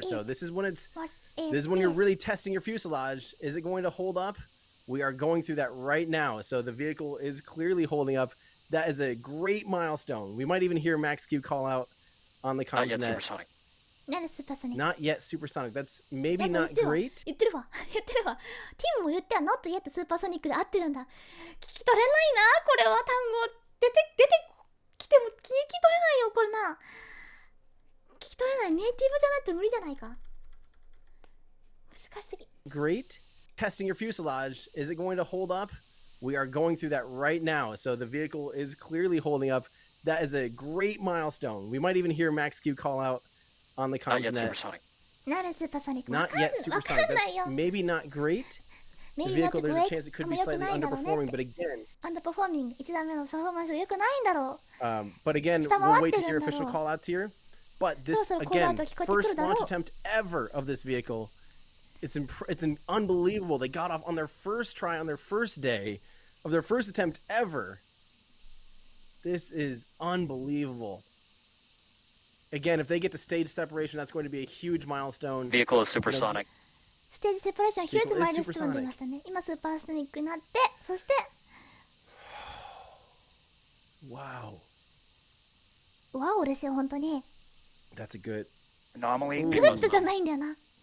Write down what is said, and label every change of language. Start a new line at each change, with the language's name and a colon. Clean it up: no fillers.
English: So this is when you're really testing your fuselage. Is it going to hold up? We are going through that right now. So the vehicle is clearly holding up. That is a great milestone. We might even hear Max Q call out on the comms net. Not yet supersonic. That's maybe not great.
Japanese: 言ってるわ。ティムも言っては
English: not yet
Japanese: スーパーソニックで合ってるんだ。聞き取れないな、これは単語。出てきても聞き取れないよ、これな。聞き取れない。ネイティブじゃなくて無理じゃないか。難しすぎ。
English: Great. Testing your fuselage. Is it going to hold up? We are going through that right now. So the vehicle is clearly holding up. That is a great milestone. We might even hear Max Q call out on the comms net. Not supersonic. Not yet supersonic. That's maybe not great. the vehicle, there's a chance it could be slightly underperforming, but again,
Japanese: アンダーパフォーミング、1段目のパフォーマンスが良くないんだろう。
English: but again, we'll wait to hear official call outs here. But this, again, first launch attempt ever of this vehicle, it's unbelievable. They got off on their first try on their first day of their first attempt ever. This is unbelievable. Again, if they get to stage separation, that's going to be a huge milestone. Vehicle is supersonic.
Japanese: ステージセパレーション、ヒルズマイルストーン出ましたね。今スーパーソニックになって、そして
English: Wow.
Japanese: ワオですよ、本当に。
English: That's a good anomaly.
Japanese: グッドじゃないんだよな。